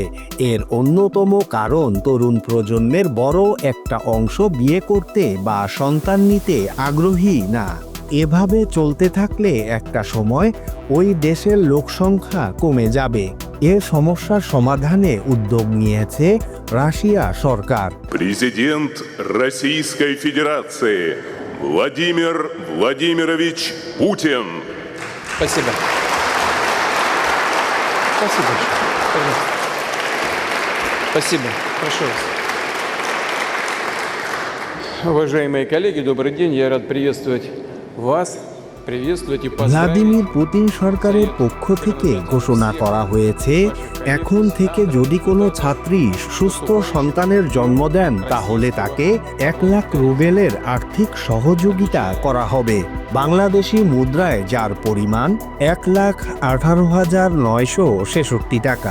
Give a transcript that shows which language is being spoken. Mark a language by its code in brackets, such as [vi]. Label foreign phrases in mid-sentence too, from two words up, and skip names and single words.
[bn] এর অন্যতম কারণ তরুণ প্রজন্মের বড় একটা অংশ বিয়ে করতে বা সন্তান নিতে আগ্রহী না। এভাবে চলতে থাকলে একটা সময় ওই দেশের লোকসংখ্যা কমে যাবে। এ সমস্যার সমাধানে উদ্যোগ নিয়েছে রাশিয়া সরকার। [ru] Президент Российской Федерации Владимир Владимирович Путин. Спасибо. Спасибо. Пожалуйста. Спасибо. Прошу вас. Уважаемые коллеги, добрый день. Я рад приветствовать вас. [bn] ভ্লাদিমির পুতিন সরকারের পক্ষ থেকে ঘোষণা করা হয়েছে, এখন থেকে যদি কোনো ছাত্রী সুস্থ সন্তানের জন্ম দেন তাহলে তাকে 1 লাখ রুবেলের আর্থিক সহযোগিতা করা হবে। বাংলাদেশি মুদ্রায় যার পরিমাণ 1,18,966 টাকা।